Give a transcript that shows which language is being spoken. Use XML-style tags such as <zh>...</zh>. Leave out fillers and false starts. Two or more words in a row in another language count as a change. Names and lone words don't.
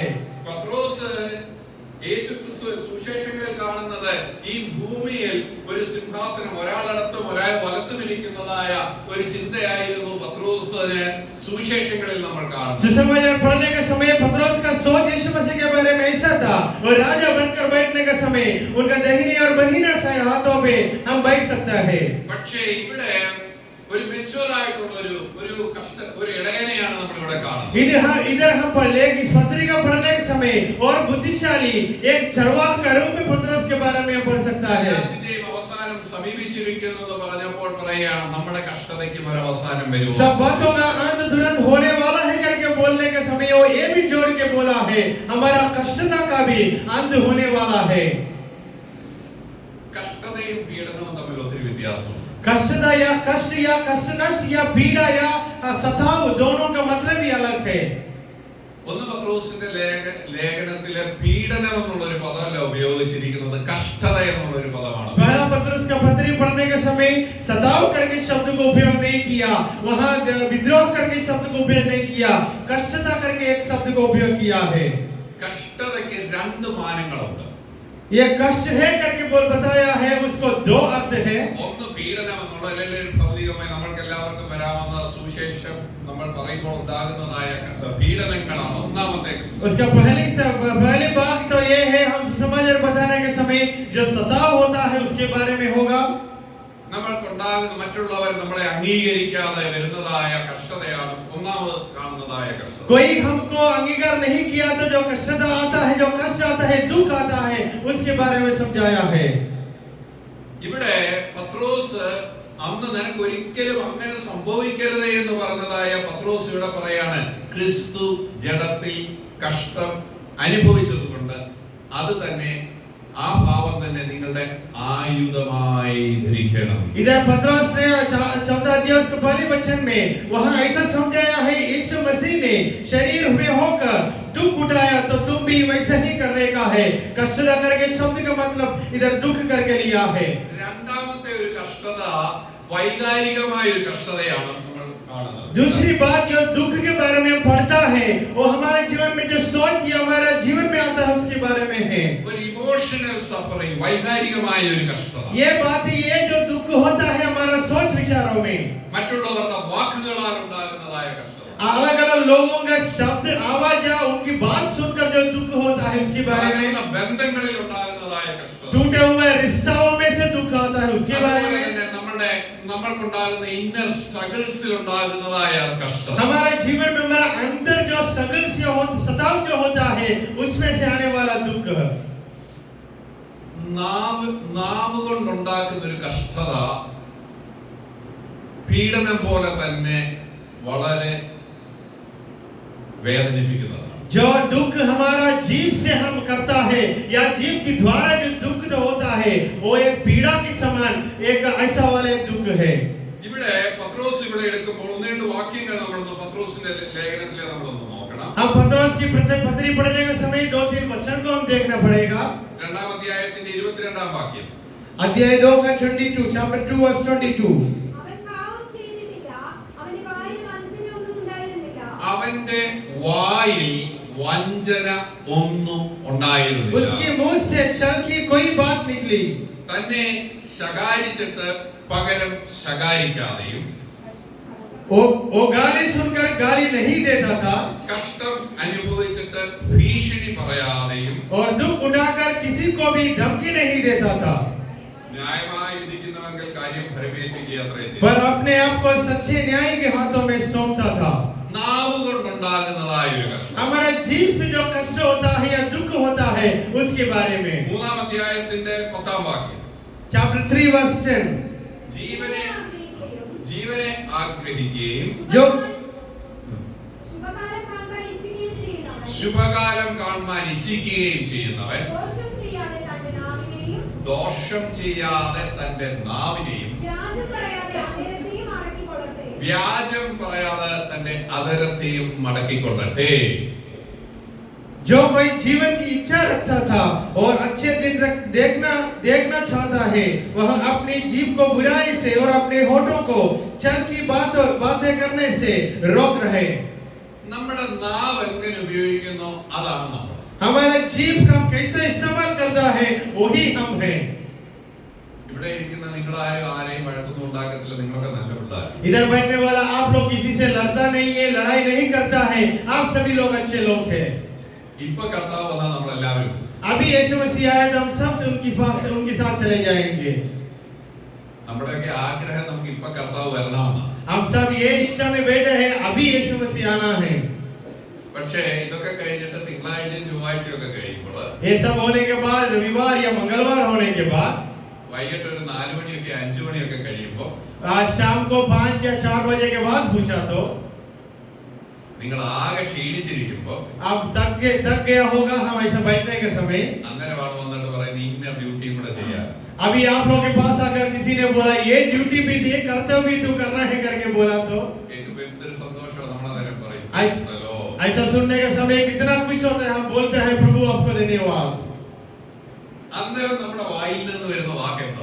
<ml>പത്രോസ് യേശുക്രിസ്തു സുവിശേഷങ്ങളിൽ കാണുന്നത് ഈ ഭൂമിയിൽ ഒരു സിംഹാസനം ഒരാളടത്തും ഒരാൾ വലത്തും ഇരിക്കുന്നതായ ഒരു ചിന്തയായിരുന്നു പത്രോസിന് സുവിശേഷങ്ങളിൽ നമ്മൾ കാണുന്നത്.</ml> <hi>सुसमाचार पढ़ने के समय पत्रोस का सोच यीशु मसीह के बारे में ऐसा था, और राजा बनकर बैठने का समय उनका दाहिने और बाहिना से हाथों पे हम बैठ सकता है.</hi> <ml>പക്ഷേ ഇവിടെ ഒരു മെച്യൂർ ആയിട്ടുള്ള ഒരു ഇടയനെയാണ് നമ്മൾ ഇവിടെ കാണുന്നത്.</ml> <hi>इधर हम पढ़ ले इस पत्री का पढ़ने के समय और बुद्धिशाली एक चरवाह का रूप में पतरस के बारे में पढ़ सकता है.</hi> <ml>അവസാനം സമീപിച്ചിരിക്കുന്നത് പറഞ്ഞപ്പോൾ പറയുകയാണ് നമ്മുടെ കഷ്ടതയ്ക്ക് ഒരു അവസാനം വരും.</ml> <hi>सब बातों का अंत तुरंत होने वाला है करके बोलने के समय वो ये भी जोड़ के बोला है हमारा कष्टता का भी अंत होने वाला है.</hi> <ml>കഷ്ടതയും പീഡനവും തമ്മിൽ ഒത്തിരി വ്യത്യാസമുണ്ട്.</ml> <hi>कष्टता या कष्ट या कष्टनष्ट या पीड़ा या सताव दोनों का मतलब ही अलग है.</hi> <ml>ഒന്ന് പത്രോസിന്റെ ലേഖനത്തിലെ പീഡനം എന്നുള്ള ഒരു പദമല്ല ഉപയോഗിച്ചിരിക്കുന്നത്, കഷ്ടത എന്നുള്ള ഒരു പദമാണ്.</ml> <hi>पहला पत्रस का पत्री पढ़ने के समय सताव करके शब्द को उपयोग नहीं किया, वहां विद्रोह करके शब्द को उपयोग नहीं किया, कष्टता करके एक शब्द को उपयोग किया है.</hi> <ml>കഷ്ടതയ്ക്ക് രണ്ട് മാനങ്ങളുണ്ട്.</ml> <hi>ये कष्ट है करके बोल बताया है, उसको दो अर्थ है.</hi> <ml>ഒന്ന് പീഡനം എന്നുള്ള അല്ലെങ്കിൽ ഭൗതികമായി നമ്മൾക്ക് എല്ലാവർക്കും വരാവുന്ന സുവിശേഷം നമ്മൾ പറയുമ്പോൾ ഉണ്ടാകുന്നതായ പീഡനങ്ങളാണ് ഒന്നാമത്തെ.</ml> <hi>उसका पहली बात तो ये है हम समझ और बताने के समय जो सताव होता है उसके बारे में होगा.</hi> <ml>നമ്മൾക്കുണ്ടാകുന്ന മറ്റുള്ളവർ നമ്മളെ അംഗീകരിക്കാതെ വരുന്നതായ കഷ്ടതയാണ് ഒന്നാമത് കാണുന്നതായ കഷ്ടത.</ml> <hi>कोई हमको अंगीकार नहीं किया तो जो कष्ट आता है, जो कष्ट आता है, दुख आता है, उसके बारे में समझाया है.</hi> <ml>ഇവിടെ പത്രോസ് അന്ന് നിനക്ക് ഒരിക്കലും അങ്ങനെ സംഭവിക്കരുത് എന്ന് പറഞ്ഞതായ പത്രോസ് ഇവിടെ പറയാണ് ക്രിസ്തു ജഡത്തിൽ കഷ്ടം അനുഭവിച്ചതുകൊണ്ട് അത് തന്നെ ആ പാവം തന്നെ നിങ്ങളുടെ ആയുധമായി ധരിക്കണം.</ml> <hi>इधर पतरस ने 14 अध्याय के पहले वचन में वहां ऐसा समझाया है यीशु मसीह ने शरीर में होकर दुख उठाया तो तुम भी वैसा ही करने का है. कष्ट करके शब्द का मतलब इधर दुख करके लिया है.</hi> <ml>രണ്ടാമത്തെ ഒരു കഷ്ടത വൈകാരികമായ ഒരു കഷ്ടതയാണ് നമ്മൾ കാണുന്നത്.</ml> <hi>दूसरी बात जो दुख के बारे में पढ़ता है वो हमारे जीवन में जो सोच या हमारा जीवन में आता है उसके बारे में है.</hi> <ml>ഒരു</ml> <en>emotional suffering,</en> <ml>വൈകാരികമായ ഒരു കഷ്ടത.</ml> <hi>ये बात ये जो दुख होता है हमारा सोच विचारों में,</hi> <ml>മറ്റുള്ളവരുടെ വാക്കുകളാൽ ഉണ്ടാകുന്നതായ കഷ്ടത.</ml> <hi>अलग अलग लोगों का शब्द आवाज या उनकी बात सुनकर जो दुख होता है उसके बारे में,</hi> <ml>ബന്ധങ്ങളിൽ ഉണ്ടാകുന്നതായ കഷ്ടത.</ml> <hi>टूटे हुए रिश्तों में से दुख आता है उसके बारे में,</hi> <ml>നമ്മൾക്കുണ്ടാകുന്ന</ml> <en>inner struggles-il</en> <ml>ഉണ്ടാകുന്നതായ കഷ്ടത.</ml> <hi>हमारे जीवन में हमारा अंदर जो स्ट्रगल्स या सताव जो होता है उसमें से आने वाला दुख.</hi> <ml>നാവ് കൊണ്ടുണ്ടാക്കുന്ന ഒരു കഷ്ടത പീഡനം പോലെ തന്നെ വളരെ വേദനിപ്പിക്കുന്നതാണ്.</ml> <hi>जो दुख हमारा जीव से हम करता है या जीव के द्वारा जो दुख जो होता है वो एक पीड़ा के समान एक ऐसा वाला एक दुख है.</hi> <ml>ഇവിടെ പത്രോസ് ഇവിടെ എടുക്കുമ്പോൾ ഒന്ന് രണ്ട് വാക്യങ്ങൾ നമ്മളൊന്ന് പത്രോസിന്റെ ലേഖനത്തിലെ നമ്മളൊന്ന് നോക്കണം.</ml> <hi>हम पतरस की पत्री पढ़ने के समय 2-3 वचन को हम देखना पड़ेगा.</hi> <ml>രണ്ടാം അധ്യായത്തിന്റെ 22-ാം വാക്യം.</ml> <hi>अध्याय 2 का 22,</hi> <en>chapter 2 verse 22.</en> <ml>അവന്റെ വായിൽ വഞ്ചന ഒന്നും ഉണ്ടായിരുന്നില്ല.</ml> <hi>उसके मुंह से छल की कोई बात निकली.</hi> <ml>തന്നെ ശകാരിച്ചിട്ട് പകരം ശകാരിക്കാതെയും</ml> <hi>वो गाली सुनकर गाली नहीं देता था,</hi> <ml>കഷ്ടം അനുഭവിച്ചിട്ട് ഭീഷണി പറയാതെയും</ml> <hi>और दुख उठाकर किसी को भी धमकी नहीं देता था,</hi> <ml>ന്യായമായി ഇരിക്കുന്നവങ്കിൽ കാര്യം ഫലമേൽപ്പിക്കുക അത്രേ ചെയ്തു.</ml> <hi>पर अपने आप को सच्चे न्याय के हाथों में सौंपता था.</hi> <ml>നാവ് കൊണ്ടുണ്ടാകുന്നതായ ഒരു കഷ്ടം.</ml> <hi>हमारा जीव से जो कष्ट होता है या दुख होता है उसके बारे में.</hi> <ml>മൂന്നാം അധ്യായത്തിന്റെ 10-ാം വാക്യം.</ml> <en>chapter 3 verse 10.</en> <ml>ജീവനെ ആഗ്രഹിക്കുകയും</ml> <hi>जो</hi> <ml>ശുഭകാലം കാണുവാൻ ഇച്ഛിക്കുകയും ചെയ്യുന്നവൻ ദോഷം ചെയ്യാതെ തന്റെ നാവിനെയും വ്യാജം പറയാതെ തന്റെ അധരത്തെയും മടക്കിക്കൊള്ളട്ടെ.</ml> <hi>जो कोई जीवन की इच्छा रखता था और अच्छे दिन देखना चाहता है वह अपनी जीभ को बुराई से और अपने होठों को छल की बातें करने से रोक रहे.</hi> <ml>നമ്മുടെ നാവ് എങ്ങനെ ഉപയോഗിക്കുന്നു അതാണ് നമ്മൾ.</ml> <hi>हमारा जीभ का कैसे इस्तेमाल करता है वही हम हैं.</hi> <ml>ഇവിടെ ഇരിക്കുന്ന നിങ്ങൾ ആരെയും വഴക്കൊന്നും ഉണ്ടാക്കത്തില്ല, നിങ്ങളൊക്കെ നല്ല പിള്ളേർ.</ml> <hi>इधर बैठने वाला आप लोग किसी से लड़ता नहीं है, लड़ाई नहीं करता है, आप सभी लोग अच्छे लोग हैं.</hi> <ml>ഇപ്പൊ കർത്താവ് വന്നാൽ നമ്മൾ എല്ലാവരും</ml> <hi>अभी यीशु मसीह आया तो हम सब उनके साथ चले जाएंगे.</hi> <ml>നമ്മുടെയൊക്കെ ആഗ്രഹം നമുക്ക് ഇപ്പൊ കർത്താവ് വരണമെന്ന്.</ml> <hi>हम सब ये इच्छा में बैठे हैं अभी यीशु मसीह आना है.</hi> <ml>പക്ഷേ ഇതൊക്കെ കഴിഞ്ഞിട്ട് തിങ്കളാഴ്ചയും ചൊവ്വാഴ്ചയും ഒക്കെ കഴിയുമ്പോൾ</ml> <hi>ये सब होने के बाद रविवार या मंगलवार होने के बाद</hi> <ml>വൈകിട്ട് ഒരു 4 മണിയൊക്കെ 5 മണിയൊക്കെ കഴിയുമ്പോൾ</ml> <hi>आज शाम को 5 या 4 बजे के बाद पूछा तो</hi> <ml>നിങ്ങൾ ആകെ ക്ഷീണിച്ചിരിക്കുമ്പോൾ</ml> <hi>अब थक गया होगा हम ऐसा बैठने के समय</hi> <ml>അങ്ങനെ വന്നിട്ട് പറയുന്നത് ഇന്ന ഡ്യൂട്ടിയും കൂടെ ചെയ്യാൻ.</ml> <hi>अभी आप लोग के पास आकर किसी ने बोला ये ड्यूटी भी दे कर्तव्य तू करना है करके बोला तो</hi> <ml>എന്തൊരു സന്തോഷമാണ് നമ്മളന്നേരം പറയും.</ml> <hi>ऐसा सुनने का समय कितना खुश होता है. हम बोलते हैं प्रभु आपको धन्यवाद.</hi> <ml>അന്നേരം നമ്മുടെ വായിൽ നിന്ന് വരുന്ന വാക്ക് എന്താ?</ml>